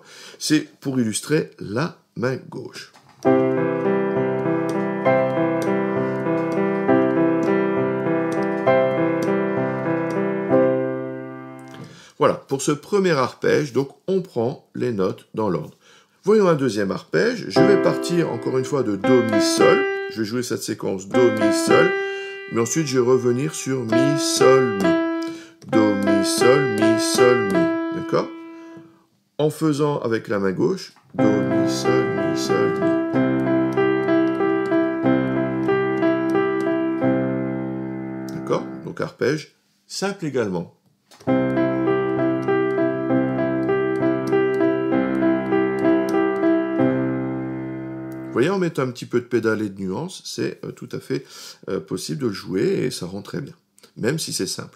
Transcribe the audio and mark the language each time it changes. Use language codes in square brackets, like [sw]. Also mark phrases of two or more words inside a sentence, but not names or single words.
[fr] C'est pour illustrer la main gauche. Voilà, pour ce premier arpège, donc on prend les notes dans l'ordre. Voyons un deuxième arpège, je vais partir encore une fois de Do, Mi, Sol, je vais jouer cette séquence Do, Mi, Sol, mais ensuite je vais revenir sur Mi, Sol, Mi. Do, Mi, Sol, Mi, Sol, Mi, d'accord? En faisant avec la main gauche, Do, Mi, Sol, Mi, Sol, Mi. D'accord? Donc arpège simple également. Vous voyez, en mettant un petit peu de pédale et de nuance, c'est tout à fait possible de le jouer et ça rend très bien, même si c'est simple.